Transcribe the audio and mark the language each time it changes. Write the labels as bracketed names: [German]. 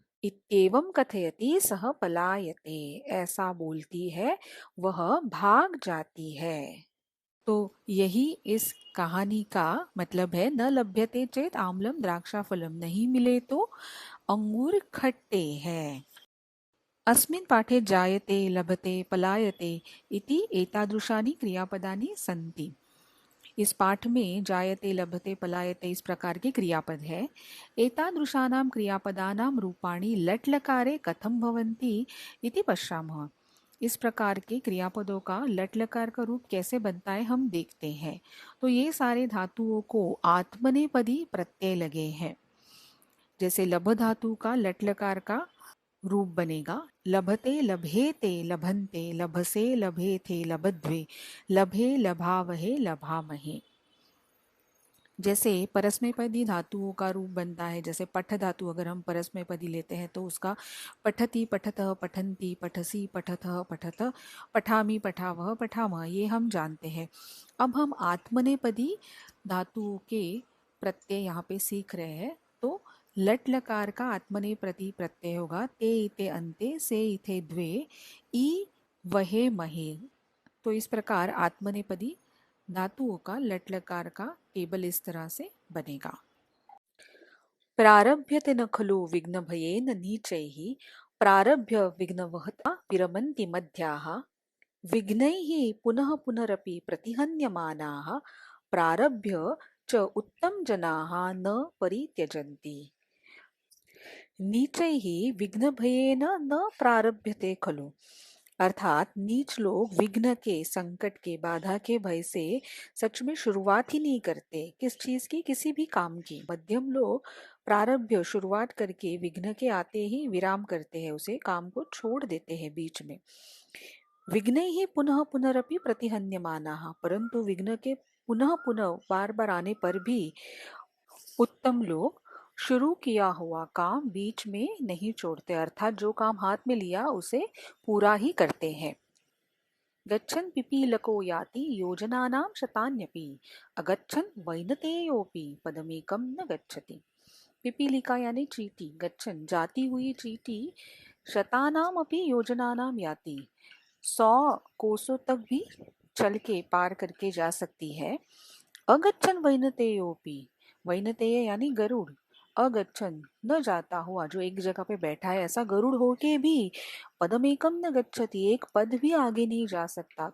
[Sanskrit] इत्येवं कथयति सह पलायते, [Hindi] ऐसा बोलती है वह भाग जाती है। तो यही इस कहानी का मतलब है। [Sanskrit] न लभ्यते चेत आम्लम द्राक्षाफलम, [Hindi] नहीं मिले तो अंगूर खट्टे हैं। [Sanskrit] अस्मिन् पाठे जायते लभते पलायते इति एतादृशानि क्रियापदानि सन्ति। [Hindi] इस पाठ में जायते लभते पलायते इस प्रकार के क्रियापद है। [Sanskrit] एतादृशानां क्रियापदानां रूपाणि लट् लकारे कथं भवन्ति इति पश्यामः। [Hindi] इस प्रकार के क्रियापदों का लट् लकार का रूप कैसे बनता है हम देखते हैं। तो ये सारे धातुओं को आत्मनेपदी प्रत्यय लगे हैं। जैसे लभ धातु का लट् लकार का रूप बनेगा लभते लभेते लभन्ते लभसे लभेथे लभद्वे लभे लभावहे लभामहे। जैसे परस्मैपदी धातुओं का रूप बनता है, जैसे पठ धातु अगर हम परस्मैपदी लेते हैं तो उसका पठति पठतः पठन्ति पठसी पठतः पठत पठामि पठावह पठामः, ये हम जानते हैं। अब हम आत्मनेपदी धातुओं के प्रत्यय यहाँ पे सीख रहे हैं। तो लट लकार का आत्मने प्रति प्रत्यय होगा ते इते अंते से इथे द्वे ई वहे महे। तो इस प्रकार आत्मनेपदी धातुओं का लट लकार का टेबल इस तरह से बनेगा। [Sanskrit] प्रारभ्यते न खलु विघ्न भयेन नीचैः, प्रारभ्य विघ्नवहता विरमन्ति मध्याः, विघ्नैः पुनः पुनरपि प्रतिहन्यमानाः, प्रारभ्य च उत्तम जनाः न परित्यजन्ति। नीचैः विघ्न भयेन न प्रारभ्यते खलु, [Hindi] अर्थात नीच लोग विघ्न के संकट के बाधा के भय से सच में शुरुआत ही नहीं करते। किस चीज की, किसी भी काम की। मध्यम लोग प्रारंभ शुरुआत करके विघ्न के आते ही विराम करते हैं, उसे काम को छोड़ देते हैं बीच में। विघ्न ही [Sanskrit] पुनः पुनरपि प्रतिहन्यमानाः, [Hindi] परंतु विघ्न के पुनः पुनः बार बार आने पर भी उत्तम लोग शुरू किया हुआ काम बीच में नहीं छोड़ते, अर्थात जो काम हाथ में लिया उसे पूरा ही करते हैं। [Sanskrit] गच्छन् पिपीलको याति योजनानां शतान्यपि, अगच्छन् वैनतेयोपि पदमेकं न गच्छति। [Hindi] पिपीलिका यानी चींटी, गच्छन् जाती हुई चींटी, [Sanskrit] शतानाम अपि योजनानां याति [Hindi] 100 कोसों तक भी चल के पार करके जा सकती है। अगच्छन् वैनतेयोपि, वैनतेय यानी गरुड़, अगच्छन् न जाता हुआ, जो एक जगह पे बैठा है, ऐसा गरुड़ होके भी [Sanskrit] पदमेकम न गच्छति, [Hindi] एक पद भी आगे नहीं जा सकता।